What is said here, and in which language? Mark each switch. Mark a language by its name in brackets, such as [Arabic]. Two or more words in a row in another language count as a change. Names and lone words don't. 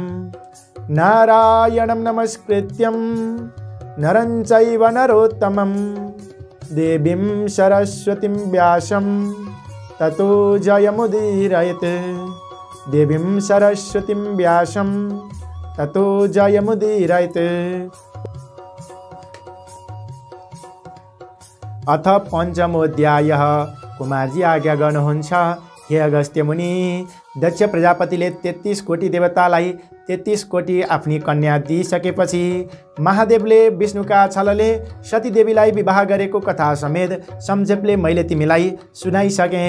[Sanskrit] नारायणं नमस्कृत्यं नरं चैव नरोत्तमं देवीं सरस्वतीं व्यासं ततो जयमुदीरयेत्। देवीं सरस्वतीं व्यासं ततो जयमुदीरयेत्। अथ पञ्चमोऽध्यायः। [Nepali] कुमारजी आज्ञा गर्नुहुन्छ, हे अगस्त्य मुनि, दक्ष प्रजापतिले 33 कोटी देवतालाई 33 कोटी आफ्नी कन्या दिइसकेपछि महादेवले विष्णुका छलले सतीदेवीलाई विवाह गरेको कथा समेत संक्षेपले मैले तिमीलाई सुनाइसकेँ।